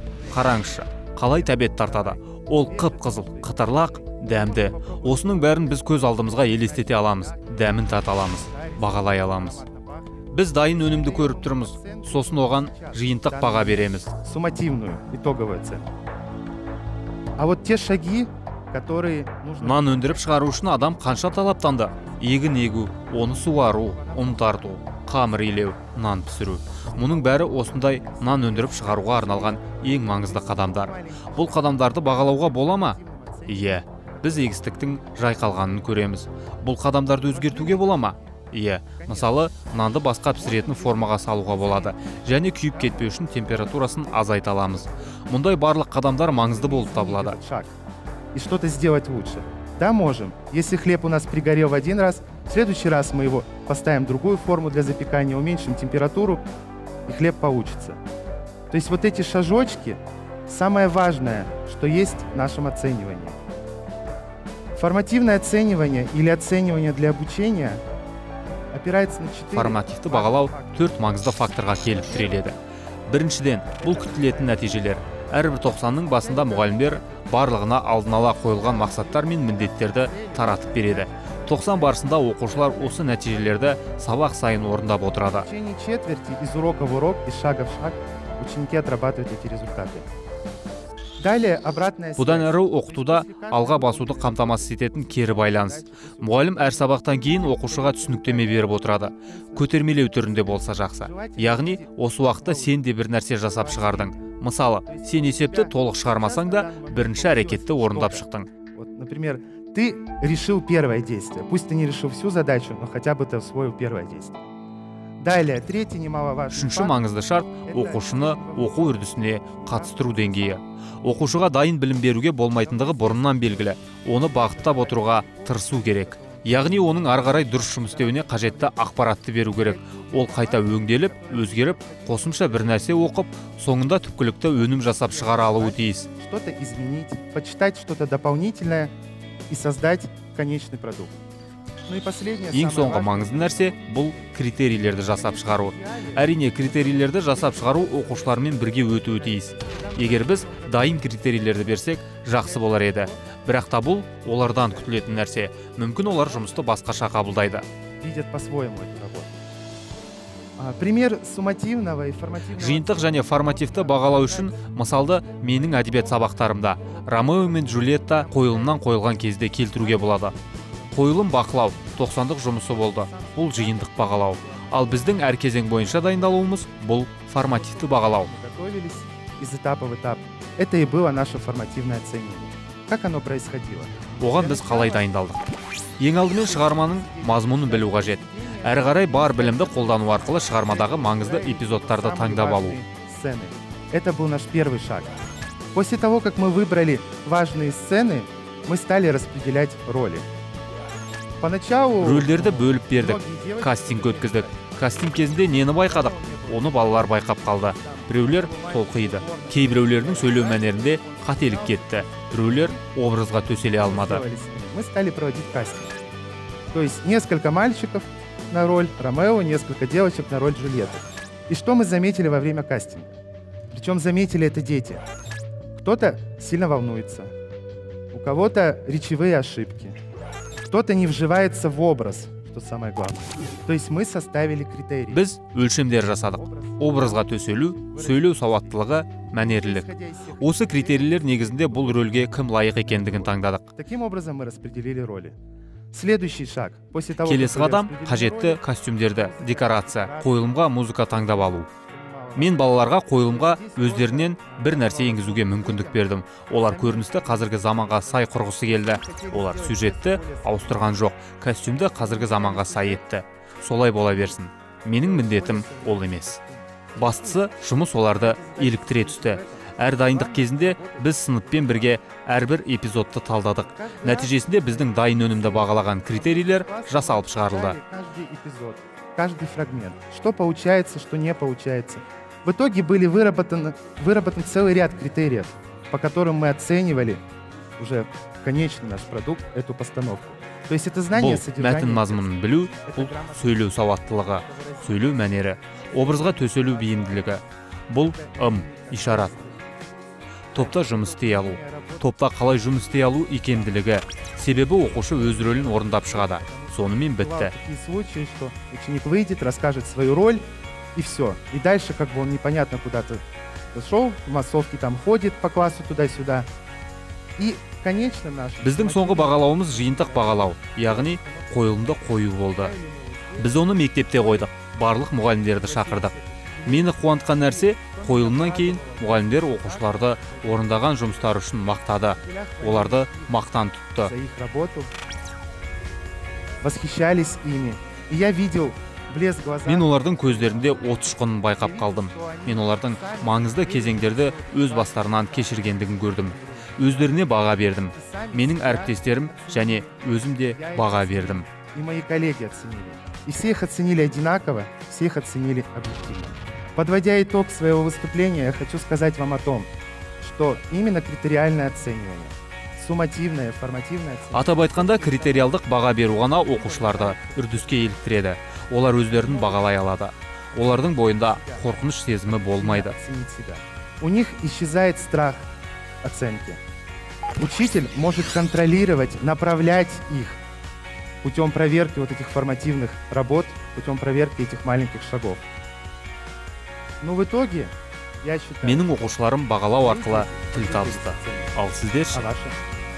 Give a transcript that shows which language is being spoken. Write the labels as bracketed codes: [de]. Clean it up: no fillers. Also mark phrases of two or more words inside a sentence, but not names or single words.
[kk] Қараңызшы, қалай тәбет тартады. Ол қып-қызыл, қытырлақ, дәмді. Осының бәрін біз көз алдымызға елестете аламыз, дәмін тата аламыз, бағалай аламыз. Біз дайын өнімді көріп тұрмыз, сосын оған жиынтық баға береміз. [ru] Суммативную, итоговую цену. А вот те шаги, которые нужно... [kk] Нан өндіріп шығару үшін адам қанша талаптанды? Егін егу, оны суару, ұн тарту, қамыр илеу, нан пісіру. Мұның бәрі осындай нан өндіріп шығаруға арналған ең маңызды қадамдар. Бұл қадамдарды бағалауға бола ма? Иә, біз егістіктің жайқалғанын көреміз. Бұл қадамдарды өзгертуге бола ма? Иә, мысалы, нанды басқа пісіретін формаға салуға болады және күйіп кетпеу үшін температурасын азайта аламыз. Мұндай барлық қадамдар маңызды болып табылады. [ru] И что-то сделать лучше. Да, можем. Если хлеб у нас пригорел в один раз, в следующий раз мы его поставим в другую форму для запекания, уменьшим температуру, и хлеб получится. То есть вот эти шажочки, самое важное, что есть в нашем оценивании. Формативное оценивание или оценивание для обучения опирается на 4... [kk] Формативті бағалау 4 маңызды факторға келіп тіреледі. Біріншіден, бұл күтілетін нәтижелер. Әрбір 90-ның басында мұғалімдер барлығына алдын ала қойылған мақсаттар мен міндеттерді таратып береді. 90 барысында оқушылар осы нәтижелерді сабақ сайын орындап отырады. [ru] В течение четверти из урока в урок, из шага в шаг ученики отрабатывают эти результаты. Далее обратная связь. [kk] Бұдан әрі оқытуда алға басуды қамтамасыз ететін кері байланыс. Мұғалім әр сабақтан кейін оқушыға түсініктеме беріп отырады. Көтермелеу түрінде болса жақсы. Яғни, осы уақытта сен де бір нәрсе жасап шығардың. Мысалы, сен есепті толық шығармасаң да, бірінші әрекетті орындап шықтың. [ru] Например, ты решил первое действие. Пусть ты не решил всю задачу, но хотя бы ты освоил первое действие. Далее, третий немаловажный. [kk] Үшінші маңызды шарт оқушыны оқу үрдісіне қатыстыру деңгейі. Оқушыға дайын білім беруге болмайтындығы бұрыннан белгілі. Оны бағыттап отыруға тырысу керек. Яғни оның ары қарай дұрыс жұмыс істеуіне қажетті ақпаратты беру керек. Ол қайта өңделіп, өзгеріп, қосымша бір нәрсе оқып, соңында түпкілікті өнім жасап шығара алуы тиіс. Что-то изменить, почитать что-то дополнительное и создать конечный продукт. Ең соңғы маңызды нәрсе бұл критерийлерді жасап шығару. Әрине, критерийлерді жасап шығару оқушылармен бірге өтуі тиіс. Егер біз дайын критерийлерді берсек, жақсы болар еді. Бірақ та бұл олардан күтілетін нәрсе. Мүмкін олар жұмысты басқаша қабылдайды. [ru] Видят по-своему эту работу. Пример суммативного и формативного. [kk] Жиынтық және формативті бағалау үшін мысалды менің әдебиет сабақтарымда Ромео мен Джульетта қойылымнан қойылған кезде келтіруге болады. Қойылым бақылау 90-дық жұмысы болды. Бұл жиынтық бағалау. Ал біздің әр кезең бойынша дайындалуымыз бұл формативті бағалау. [ru] Готовились из этапа в этап. Это и было наше формативное оценивание. Как оно происходило? [kk] Оған біз қалай дайындалдық? Ең алдымен шығарманың мазмұнын білу қажет. Әрі қарай бар білімді қолдану арқылы шығармадағы маңызды эпизодтарды таңдап алу. [ru] Сцены. Это был наш первый шаг. После того, как мы выбрали важные сцены, мы стали распределять роли. Поначалу [kk] рөлдерді бөліп бердік, [ru] многие девочки- [kk] кастинг өткіздік. Кастинг кезінде нені байқадық? Оны балалар байқап қалды. Біреулер толқиды, кейбіреулердің сөйлеу мәнерінде қателік кетті. Біреулер образға төселе алмады. [ru] Мы стали проводить кастинг. То есть несколько мальчиков на роль Ромео, несколько девочек на роль Джульетты. И что мы заметили во время кастинга? Причем заметили это дети. Кто-то сильно волнуется, у кого-то речевые ошибки, кто-то не вживается в образ, что самое главное. То есть мы составили критерии. [kk] Біз өлшемдер жасадық. Образға төселу, сөйлеу сауаттылығы, мәнерлілік. Осы критерийлер негізінде бұл рөлге кім лайық екендігін таңдадық. [ru] Таким образом мы распределили роли. Следующий шаг. После того, [kk] Келесі [ru] как мы [kk] қадам [ru] распределили [kk] қажетті [ru] роли, [kk] костюмдерді, декорация, қойылымға музыка таңдап алу. Мен балаларға қойылымға өздерінен бір нәрсе енгізуге мүмкіндік бердім. Олар көріністі қазіргі заманға сай құрғысы келді. Олар сюжетті ауыстырған жоқ, костюмді қазіргі заманға сай етті. Солай бола берсін. Менің міндетім ол емес. Бастысы жұмыс оларды еліктіре түсті. Әр дайындық кезінде біз сыныппен бірге әрбір эпизодты талдадық. Нәтижесінде біздің дайын өнімді бағалаған критерийлер жасалып шығарылды. [ru] Каждый эпизод, каждый фрагмент. Что получается, что не получается. В итоге были выработан целый ряд критериев, по которым мы оценивали уже конечный наш продукт, эту постановку. То есть это знание [kk] Бұл [ru] содержания. [kk] мәтін мазмұнын білу, бұл сөйлеу сауаттылығы, сөйлеу мәнері, образға төселу бейімділігі. Бұл ишарат. Топта жұмыс істей алу. Топта қалай жұмыс істей алу икемділігі. Себебі оқушы өз рөлін орындап шығады. Сонымен бітті. [ru] Такие случаи, что ученик выйдет, расскажет свою роль, и все. И дальше как бы он непонятно куда-то зашел, в массовке там ходит по классу туда-сюда. И, конечно, наш... [kk] Біздің соңғы бағалауымыз жиынтық бағалау, яғни қойылымды қою болды. Біз оны мектепте қойдық, барлық мұғалімдерді шақырдық. Мені қуантқан нәрсе, қойылымнан кейін мұғалімдер оқушыларды орындаған жұмыстары үшін мақтады. Оларды мақтан тұтты. [ru] За их работу. Восхищались ими. И я видел блеск глаза. [kk] Мен олардың көздерінде от ұшқынын байқап қалдым. Мен олардың маңызды кезеңдерді өз бастарынан кешіргендігін көрдім. Өздеріне баға бердім. Менің әріптестерім және өзім де баға бердім. [ru] И мои коллеги оценили. И все их оценили одинаково, все их оценили объективно. Подводя итог своего выступления, я хочу сказать вам о том, что именно критериальное оценивание, суммативное, формативное оценивание... [kk] Атап айтқанда критериалдық баға беру ғана оқушыларды үрдіске еліктіреді. Олар өздерін бағалай алады. Олардың бойында қорқыныш сезімі болмайды. [ru] Оценить себя. У них исчезает страх оценки. Учитель может контролировать, направлять их путем проверки вот этих формативных работ, путем проверки этих маленьких шагов. Но в итоге, я считаю... [kk] Менің оқушыларым бағалау арқылы тіл табысты. Ал сіздер [ru] А ваши?